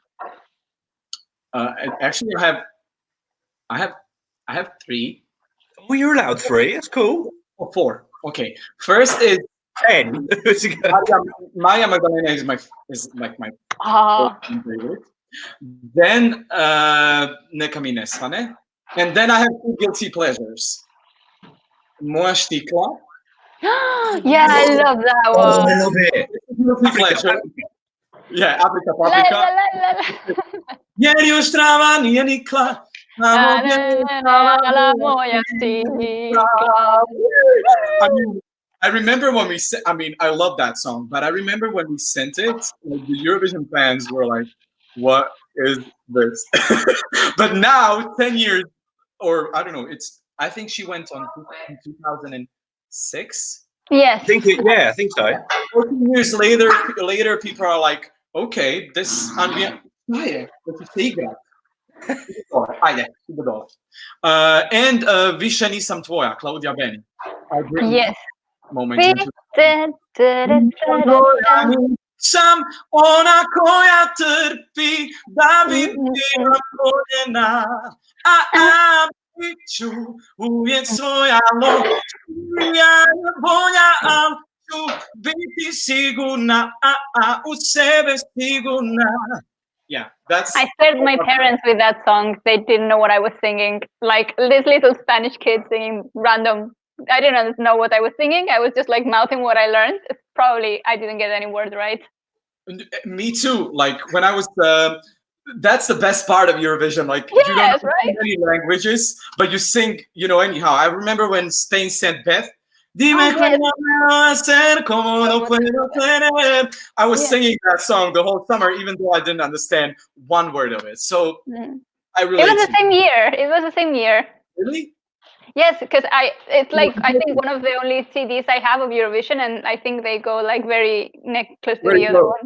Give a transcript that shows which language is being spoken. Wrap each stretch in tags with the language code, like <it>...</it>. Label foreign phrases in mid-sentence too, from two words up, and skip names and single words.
<en>Actually, I have 3. Oh, you're allowed 3. That's cool. Oh, 4. Okay. First is 10. Maja Magdalena is my favorite. Then Neka mi ne svane. And then I have 2 guilty pleasures. Moja štikla. Yeah, I love that one. Oh, I love it. Guilty pleasure. Yeah, paprika.</en> <hr>Jer još trava nije nikla.</hr> <en>I remember when we sent, I love that song, but I remember when we sent it, like, the Eurovision fans were like, what is this? But now, 10 years, or I don't know, I think she went on in 2006. Yes. I think so. 14 years later, people are like, okay, this Andrea, and Više nisam tvoja, Claudia Beni. Yes. Moment.</en> <hr>Sam ona koja trpi da bi bila voljena, a biću uvijek svoja loja bolja, al biti sigurna, u sebe sigurna.</hr> <en>Yeah, that's. I scared my parents with that song. They didn't know what I was singing. Like this little Spanish kid singing random. I didn't know what I was singing. I was just like mouthing what I learned. Probably I didn't get any word right. Me too. Like when I was, that's the best part of Eurovision. Like yes, you don't know right? many languages, but you sing, anyhow. I remember when Spain sent Beth.</en> <es>Dime cómo hacer, cómo no puedo tener.</es> <en>I was singing that song the whole summer, even though I didn't understand one word of it. So I relate. It was the same year. It was the same year. Really? Yes, because it's like I think one of the only CDs I have of Eurovision, and I think they go like very close to the other one.</en>